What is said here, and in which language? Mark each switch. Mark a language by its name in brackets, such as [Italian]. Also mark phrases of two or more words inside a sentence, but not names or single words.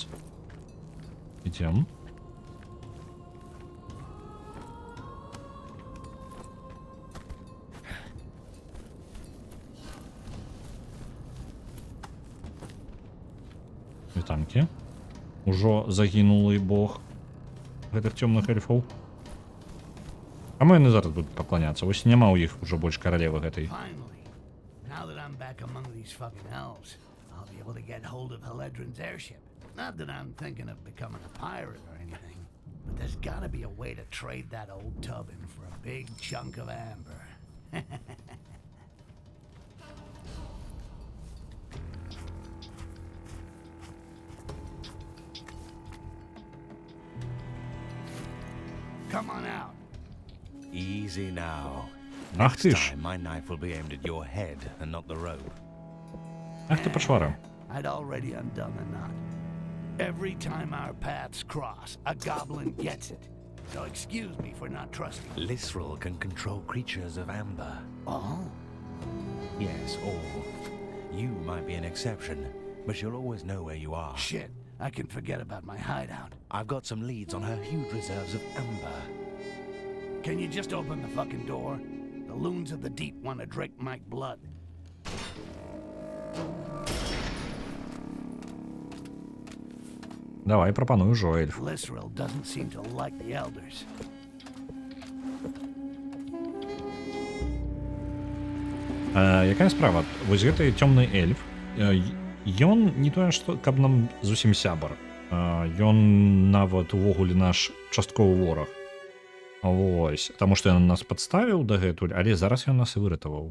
[Belarusian] Ідзем. Вітанкі. Ужо загінулы бог гэтых цёмных эльфаў. А мы яны зараз будуць пакланяцца. Вось няма ў іх ужо больш каралевы гэтай. [English] Finally, now that I'm back among these fucking elves, I'll be able to get hold of Haledron's airship. Not that I'm thinking of becoming a pirate or anything, but there's gotta be a way to trade that old tub in for a big chunk of amber. Come on out. Easy now. [Belarusian] Ах [English] Next [Belarusian] ты ж. [English] time, my knife will be aimed at your head and not the rope. [Ukrainian] Ах ти почвара. [English] I'd already undone the knot. Every time our paths cross, a goblin gets it. So excuse me for not trusting. Lisrel can control creatures of amber. Oh? Yes, all. You might be an exception, but you'll always know where you are. Shit, I can forget about my hideout. I've got some leads on her huge reserves of amber. Can you just open the fucking door? The loons of the deep want to drink my blood. [Belarusian] Давай, прапаную ўжо, эльф. [English] Lisrel doesn't seem to like the elders. [Belarusian] Якая справа? Вось гэты цёмны эльф, ён не тое, што каб нам зусім сябар. Ён нават увогуле наш частковы вораг. Вось, таму што ён нас падставіў дагэтуль, але зараз ён нас і выратаваў.